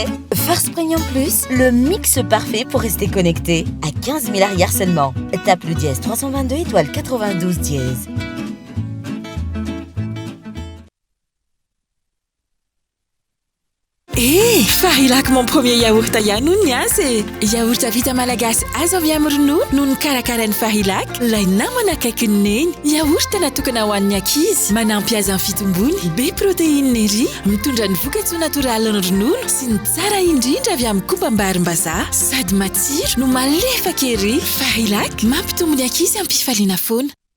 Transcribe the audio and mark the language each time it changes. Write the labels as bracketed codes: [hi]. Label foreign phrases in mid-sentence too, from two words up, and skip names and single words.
[fr] First Premium Plus, le mix parfait pour rester connecté. À 15 000 arrières seulement. Tape le dièse 322 étoile 92 dièse. [mg] Fahilako mon premier yaourt ihany hono ny azy yaourt vita malagasy azo avy amin'ny ronono no nikarakarain'ny Fahilako ilay namana akaiky ny neny yaourt natokana ho an'ny ankizy manampy azy amin'ny fitombony be protéine ery mitondra ny vokatsoa natoraly ny ronono sy ny tsara indrindra avy amin'ny kobam-barim-bazaha sady matsiro no malefaka ery Fahilako mampitombo ny ankizy amin'ny fifaliana foana.